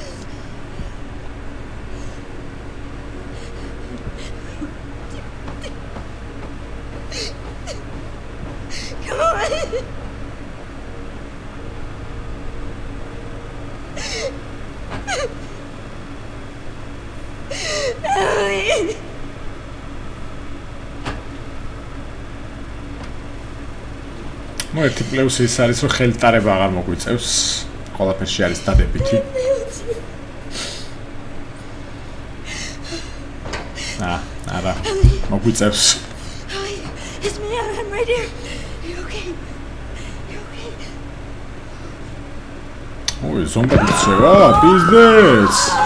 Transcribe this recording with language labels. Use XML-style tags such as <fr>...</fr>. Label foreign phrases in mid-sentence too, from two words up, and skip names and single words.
<en>Come on! Emily!</en> <ka>მოერთი პლუსი ის არის, რომ ხელტარება აღარ მოგვიწევს. ყველაფერში არის დადებითი. არა, მოგვიწევს.</ka> <en>It's me, I'm right here. You okay? You okay?</en> <ka>ოი, ზომბა გიწევა, პიზდეც.</ka>